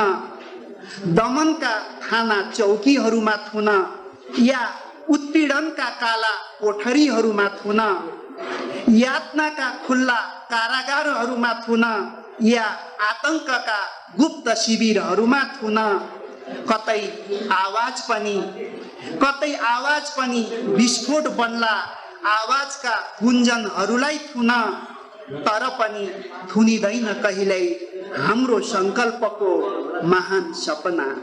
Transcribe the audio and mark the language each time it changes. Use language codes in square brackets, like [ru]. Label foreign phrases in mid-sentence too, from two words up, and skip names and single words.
[ne] दमनका थाना चौकीहरूमा थुन, या उत्पीडनका काला कोठरीहरूमा थुन। यातनाका खुल्ला कारागारहरूमा थुन, या आतंकका गुप्त शिविरहरूमा थुन। कतै आवाज पनि विस्फोट बन्ला, आवाजका गुन्जनहरूलाई थुन। तर पनि थुनिँदैन कहिल्यै हाम्रो संकल्पको महान सपना।